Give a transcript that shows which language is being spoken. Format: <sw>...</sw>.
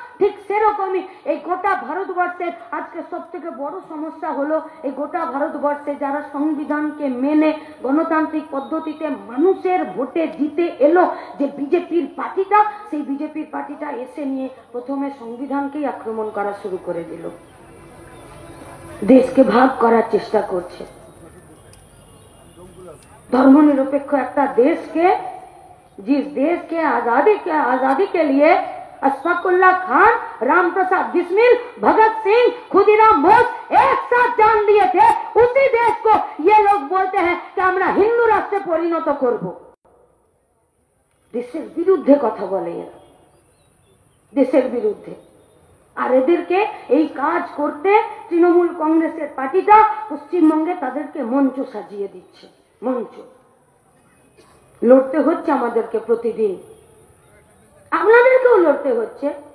<bn>ঠিক সেরকমই এই গোটা ভারতবর্ষের আজকে সব থেকে বড় সমস্যা হলো এই গোটা ভারতবর্ষে যারা সংবিধানকে মেনে গণতান্ত্রিক পদ্ধতিতে মানুষের ভোটে জিতে এলো, যে বিজেপির পার্টিটা, সেই বিজেপির পার্টিটা এসে নিয়ে প্রথমে সংবিধানকেই আক্রমণ করা শুরু করে দিল, দেশকে ভাগ করার চেষ্টা করছে।</bn> <hi>धर्मनिरपेक्ष एक देश के, जिस देश के आजादी के लिए अशफाकुल्ला खान, राम प्रसाद बिस्मिल, भगत सिंह, खुदीराम बोस एक साथ जान दिए थे, उसी देश को ये लोग बोलते हैं कि</hi> <bn>আমরা হিন্দু রাষ্ট্রে পরিণত করব। দেশের বিরুদ্ধে কথা বলে এরা, দেশের বিরুদ্ধে। আর এদেরকে এই কাজ করতে তৃণমূল কংগ্রেসের পার্টিটা পশ্চিমবঙ্গে তাদেরকে মঞ্চ সাজিয়ে দিচ্ছে, মঞ্চ। লড়তে হচ্ছে আমাদেরকে প্রতিদিন, আপনাদেরকেও লড়তে হচ্ছে।</bn>